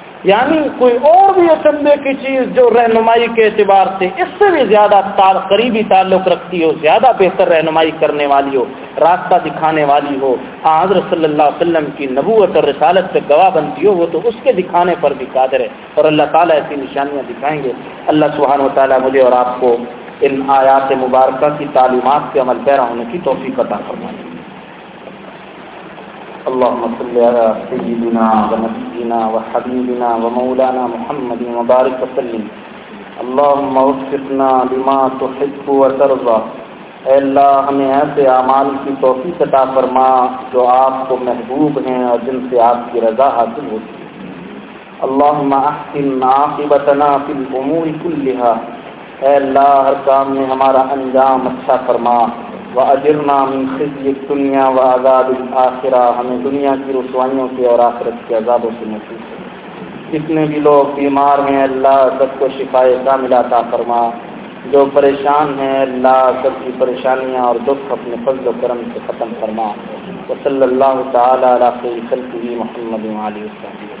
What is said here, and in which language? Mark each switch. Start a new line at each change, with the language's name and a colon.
Urdu: یعنی کوئی اور بھی اچنبے کی چیز جو رہنمائی کے اعتبار سے اس سے بھی زیادہ قریبی تعلق رکھتی ہو, زیادہ بہتر رہنمائی کرنے والی ہو, راستہ دکھانے والی ہو, حضرت صلی اللہ علیہ وسلم کی نبوت اور رسالت سے گواہ بنتی ہو, وہ تو اس کے دکھانے پر بھی قادر ہے. اور اللہ تعالیٰ ایسی نشانیاں دکھائیں گے. اللہ سبحانہ وتعالیٰ مجھے اور آپ کو ان آیات مبارکہ کی تعلیمات کے عمل پیرا ہونے کی توفیق عطا فرمائیں.
Arabic: اللهم صل على سيدنا ونبينا وحبيبنا ومولانا محمد وبارك وسلم. اللهم وفقنا لما تحب وترضى.
Urdu: اے اللہ ہمیں ایسے اعمال کی توفیق عطا فرما جو آپ کو محبوب ہیں اور جن سے آپ کی رضا حاصل ہوتی ہے.
Arabic: اللهم احسن عاقبتنا في الامور كلها.
Urdu: اے اللہ ہر کام میں ہمارا انجام اچھا فرما.
Arabic: وأجرنا من خزي الدنيا وعذاب الآخرة.
Urdu: ہمیں دنیا کی رسوائیوں سے اور آخرت کے عذابوں سے محفوظ. جتنے بھی لوگ بیمار ہیں اللہ سب کو شفاء کاملہ عطا فرما. جو پریشان ہیں اللہ سب کی پریشانیاں اور دکھ اپنے فضل و کرم سے ختم فرما.
Arabic: وصلی اللہ تعالیٰ علیٰ خیر خلقہ محمد وعلیٰ آلہ.